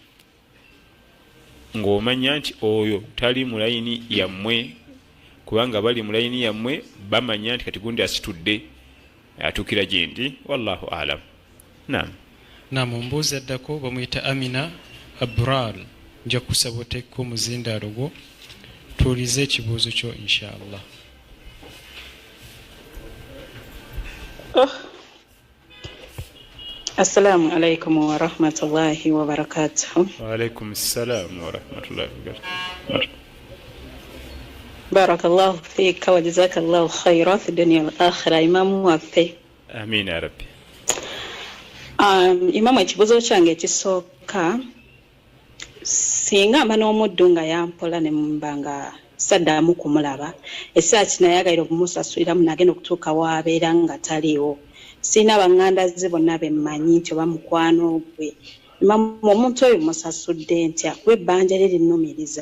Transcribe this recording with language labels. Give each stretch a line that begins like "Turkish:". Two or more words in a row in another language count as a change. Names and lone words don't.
Ganda: ng'omanya nti oyo tali mu layini yammwe kubanga bali mu layini yammwe bamanya nti kati gundi asitudde atuukira gye ndi
Arabic: والله أعلم.
Ganda: Naam, ombuuzi addako bamuyita Amina Abral, nja kusaba oteekeko omuzindaalo gwo tuwulize ekibuuzo kyo inshallah.
Arabic: السلام عليكم ورحمة الله وبركاته. وعليكم السلام ورحمة الله وبركاته. بارك الله فيك وجزاك الله خيرا في دنيا والآخرة.
Ganda: Imamu waffe.
Arabic: آمين يا ربي.
Ganda: Imamu, ekibuuzo kyange ekisooka, singa mba n'omuddu nga yampola ne mbanga saddamu kumulaba ekiseera kino ayagala okumusasuliramu nagenda okutuuka waabeera nga taliiwo, sirina baŋŋanda ze bonna bemmanyi nti oba mukwano gwe, omuntu oyo musasudde ntya kuba ebbanja lye linnumiriza.